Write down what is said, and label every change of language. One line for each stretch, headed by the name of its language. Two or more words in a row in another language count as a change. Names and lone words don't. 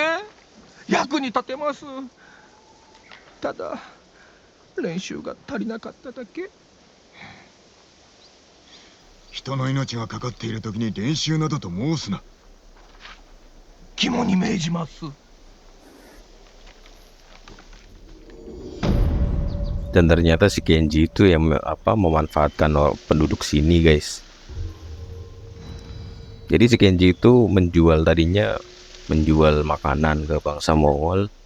Japanese: 役に立てます。ただ練習が足りなかっただけ。人の命がかかっている時に練習などと申すな。肝に銘じます。
Indonesian: Dan ternyata si Kenji itu yang memanfaatkan penduduk sini, guys. Jadi si Kenji itu tadinya menjual makanan ke bangsa Mongol.